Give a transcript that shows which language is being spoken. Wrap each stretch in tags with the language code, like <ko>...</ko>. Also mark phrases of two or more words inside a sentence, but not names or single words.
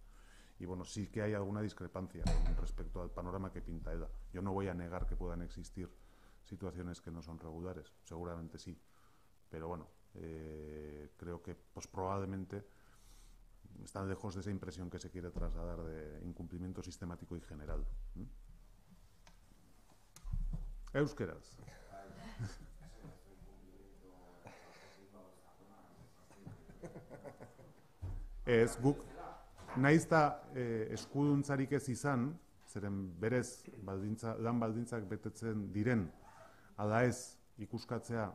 <es>Y sí que hay alguna discrepancia con respecto al panorama que pinta EDA. Yo no voy a negar que puedan existir situaciones que no son regulares, seguramente sí, pero creo que probablemente están lejos de esa impresión que se quiere trasladar de incumplimiento sistemático y general.</es> <eu>Euskeraz. Ez, guk, nahiz eta eskuduntzarik ez izan, zeren berez lan baldintzak betetzen diren, ala ez ikuskatzea</eu>